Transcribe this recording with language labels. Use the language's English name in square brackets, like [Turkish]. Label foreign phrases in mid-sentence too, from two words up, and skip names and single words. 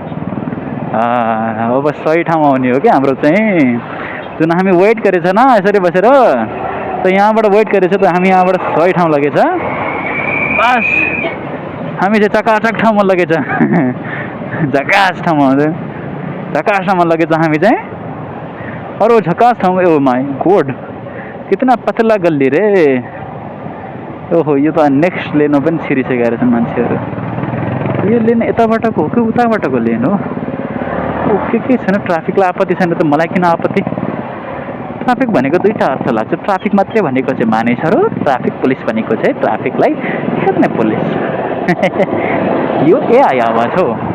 [Nepali] अब सही ठाउँमा आउने हो कि हाम्रो चाहिँ जुन हामी वेट गरेछ न यसरी बसेर त यहाँबाट वेट गरेछ त हामी यहाँबाट सही ठाउँ लगेछ बस। हामी चाहिँ चकाचक ठाउँमा लगेछ झकास ठाउँमा लगेछ हामी चाहिँ। अरू झकास ठाउँमा [English] oh my god [Hindi] कितना पतला गल्ली रे। [Nepali] ओहो यो त नेक्स्ट लेनमा पनि छिरिसकेका रहेछन् मान्छेहरू। यो लेन यताबाटको हो कि उताबाटको लेन हो? के छैन, ट्राफिकलाई आपत्ति छैन त मलाई किन आपत्ति? ट्राफिक भनेको दुईवटा अर्थ लाग्छ। ट्राफिक मात्रै भनेको चाहिँ मानिसहरू, ट्राफिक पुलिस भनेको चाहिँ ट्राफिकलाई हेर्ने पुलिस यो एआई आवाज हो।